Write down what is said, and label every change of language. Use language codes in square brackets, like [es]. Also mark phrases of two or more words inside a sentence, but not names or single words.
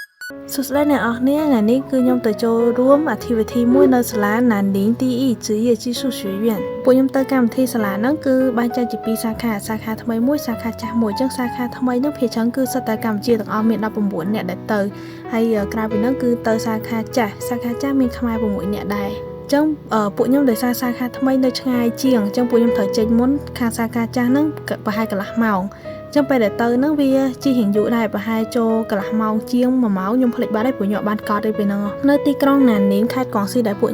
[km] សុស្ដីអ្នកនរគ្នាថ្ងៃនេះគឺខ្ញុំទៅចូលរួម activity មួយនៅសាលាណានីងទីអ៊ី职业技术学院ពួកខ្ញុំទៅកម្មវិធីសាលាហ្នឹងគឺបែងចែកជា2សាខាថ្មីមួយសាខាចាស់មួយអញ្ចឹងសាខាថ្មីហ្នឹងភាគច្រើនគឺសិតតែកម្ពុជាទាំងអស់មាន19នាក់ដែលទៅហើយក្រៅពីហ្នឹងគឺទៅសាខាចាស់មានខ្មែរ6នាក់ដែរ ចឹងពួកខ្ញុំដោយសារសាខាថ្មីនៅឆ្ងាយជាងអញ្ចឹងពួកខ្ញុំត្រូវចេញមុនខាងសាខាចាស់ហ្នឹងប្រហែលកន្លះម៉ោងចឹងពេលដែលទៅហ្នឹងវាជិះរៀងយូរដែរប្រហែលចូលកន្លះម៉ោងជាង1ម៉ោងខ្ញុំភ្លេចបាត់ហើយព្រោះខ្ញុំអត់បានកត់ទេពេលហ្នឹងនៅទីក្រុងណានីងខេត្តកោះស៊ីដែលពួក